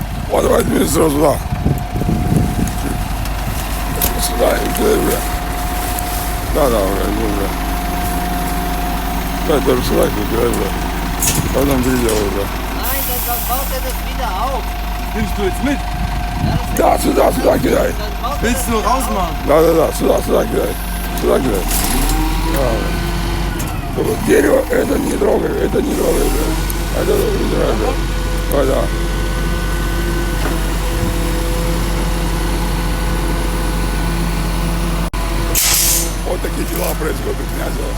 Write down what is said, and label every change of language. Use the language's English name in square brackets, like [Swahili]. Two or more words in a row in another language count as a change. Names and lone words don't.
[Russian] Вот давайте сразу сюда. Сюда и туда, бля. Да, бля. Да, тоже сюда, бля. Потом переделаю, бля. [German] Nein, dann baut er das wieder auf. Nimmst du jetzt mit? [Russian] Да, сюда кидай. [German] Dann baut er Willst du das wieder auf. rausmachen? [Russian] Да, сюда кидай. Сюда кидай. Только дерево это не трогай, бля. Это не трогай. Ой, да. Вот такие дела происходят у Князева.